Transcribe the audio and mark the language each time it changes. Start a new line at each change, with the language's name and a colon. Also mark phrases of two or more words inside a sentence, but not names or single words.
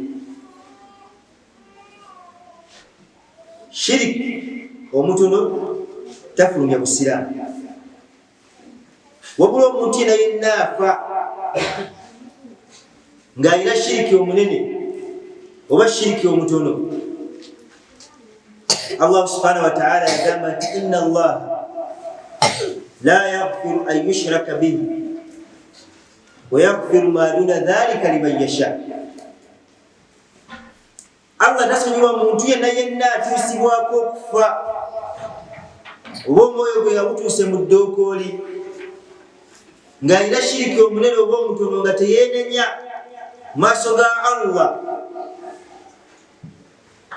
Ganda: Shiriki omutono tafulumya busiraamu, wabula omuntu yenna yenna afa ng'alina shiriki omunene oba shiriki omutono, Allah
Arabic: سبحانه وتعالى
Ganda: yagamba nti
Arabic: إن الله لا يغفر أن يشرك به ويغفر ما دون ذلك لمن يشاء.
Ganda: Allah tasonyiwa muntu yenna yenna atuusibwako okufa oba omwoyo gwe yabutuuse mu ddookooli ng'alina shiriki omunene oba omutono nga teyeenenya maaso ga Allah.